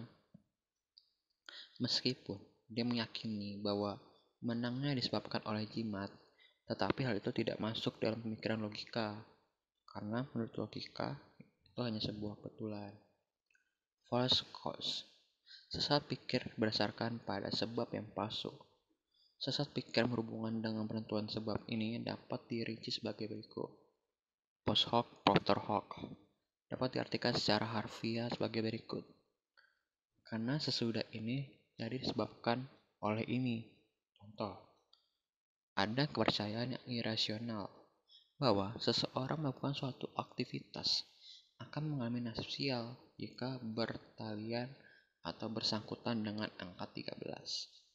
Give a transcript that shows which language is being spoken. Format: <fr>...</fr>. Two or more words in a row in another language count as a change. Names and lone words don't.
<id>Meskipun dia meyakini bahwa menangnya disebabkan oleh jimat, tetapi hal itu tidak masuk dalam pemikiran logika, karena menurut logika itu hanya sebuah kebetulan.</id> <en>False cause,</en> <id>sesat pikir berdasarkan pada sebab yang palsu. Sesat pikir berhubungan dengan penentuan sebab ini dapat dirinci sebagai berikut.</id> <la>Post hoc, propter hoc,</la> <id>dapat diartikan secara harfiah sebagai berikut. Karena sesudah ini jadi disebabkan oleh ini. Contoh, ada kepercayaan yang irasional bahwa seseorang melakukan suatu aktivitas akan mengalami nasib sial jika bertalian atau bersangkutan dengan angka 13.</id>